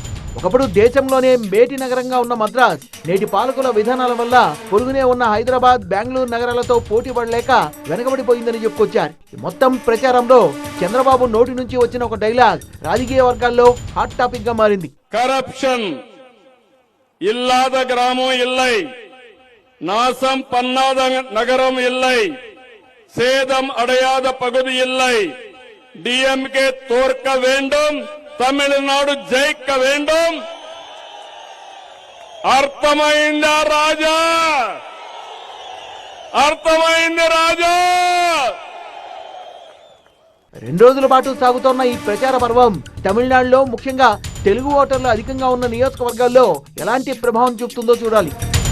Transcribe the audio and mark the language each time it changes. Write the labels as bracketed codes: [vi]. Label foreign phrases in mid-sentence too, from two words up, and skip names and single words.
[te] ఒకప్పుడు దేశంలోనే మేటి నగరంగా ఉన్న మద్రాస్ నేటి పాలకుల విధానాల వల్ల పొరుగునే ఉన్న హైదరాబాద్, బెంగళూరు నగరాలతో పోటీ పడలేక వెనకబడిపోయిందని చెప్పుకొచ్చారు. మొత్తం ప్రచారంలో చంద్రబాబు నోటి నుంచి వచ్చిన ఒక డైలాగ్ రాజకీయ వర్గాల్లో హాట్ టాపిక్ గా మారింది. [ta] கரப்ஷன் இல்லாத கிராமம் இல்லை, நாசம் பண்ணாத நகரம் இல்லை, சேதம் அடையாத பகுதி இல்லை. டிஎம்கே தோற்க வேண்டும், தமிழ்நாடு ஜெயிக்க வேண்டும். [te] అర్థమైందా రాజా? అర్థమైంది రాజా? 2 రోజుల పాటు సాగుతోన్న ఈ ప్రచార పర్వం తమిళనాడులో ముఖ్యంగా తెలుగు ఓటర్లు అధికంగా ఉన్న నియోజకవర్గాల్లో ఎలాంటి ప్రభావం చూపుతుందో చూడాలి.